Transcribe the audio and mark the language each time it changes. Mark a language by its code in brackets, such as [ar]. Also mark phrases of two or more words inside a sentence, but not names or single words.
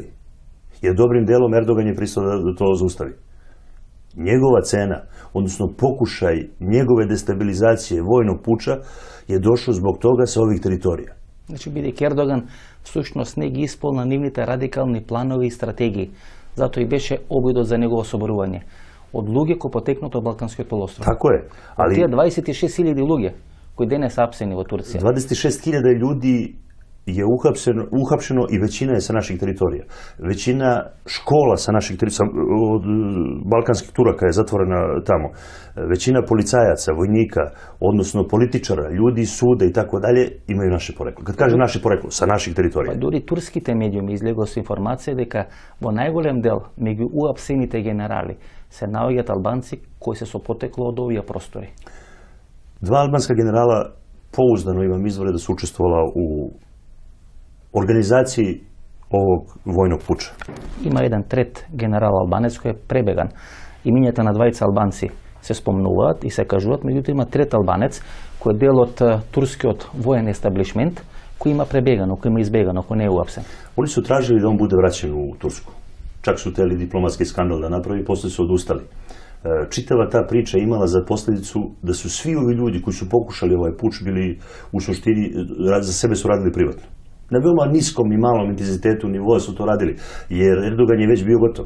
[sr] Jer dobrim delom Erdogan je pristao da to zaustavi. Njegova cena, odnosno pokušaj njegove destabilizacije vojnog puča je došao zbog toga sa ovih teritorija. [mk] Значи, бидејќи Ердоган всушност не ги исполна нивните радикални планови и стратегии, затоа и беше обидот за негово соборување од луѓе кои потекнат од Балканскиот полуостров. [sr] Тако е. [mk] Али тие 26.000 луѓе кои денес апсени во Турција. [sr] 26.000 ljudi je uhapšeno i većina je sa naših teritorija. Većina škola sa naših teritorija, od balkanskih Turaka je zatvorena tamo. Većina policajaca, vojnika, odnosno političara, ljudi, suda i tako dalje imaju naše poreklo. Kad kaže naše poreklo, sa naših teritorija. [mk] Па дури турските медиуми излегува со информација дека во најголем дел меѓу уапсените генерали се наоѓаат албанци кои се со потекло од овие простори. [sr] Dva albanska generala pouzdano imam izvore da su učestvovala u organizaciji ovog vojnog puča. [mk] Има еден трет генерал албанец кој е пребеган. Имињата на двајца албанци се спомнуваат и се кажуваат, меѓутоа има трет албанец кој е дел од турскиот воен естаблишмент кој има пребегано, кој има избегано, кој не е уапсен. [sr] Oni su tražili da on bude vraćen u Tursku. Čak su hteli diplomatski skandal da napravi, posle su odustali. čitava ta priča imala za posljedicu da su svi ovi ljudi koji su pokušali ovaj puč bili u suštini, za sebe su radili privatno. Na veoma niskom i malom intenzitetu nivoa su to radili, jer Erdogan je već bio gotov.